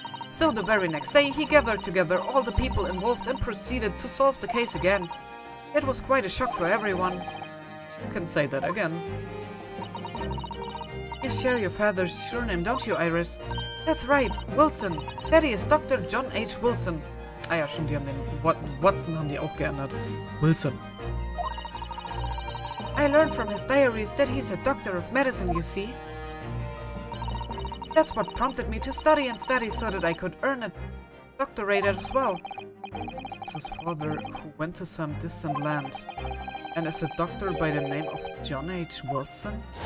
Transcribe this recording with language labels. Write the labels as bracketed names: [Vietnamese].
[English] So the very next day, he gathered together all the people involved and proceeded to solve the case again. It was quite a shock for everyone. You can say that again. You share your father's surname, don't you, Iris? That's right, Wilson. Daddy is Dr. John H. Wilson. [German] Ah ja, stimmt, die haben den Watson haben die auch geändert. Wilson. [English] I learned from his diaries that he's a doctor of medicine, you see. That's what prompted me to study and study so that I could earn a doctorate as well. It's his father who went to some distant land and is a doctor by the name of John H. Wilson.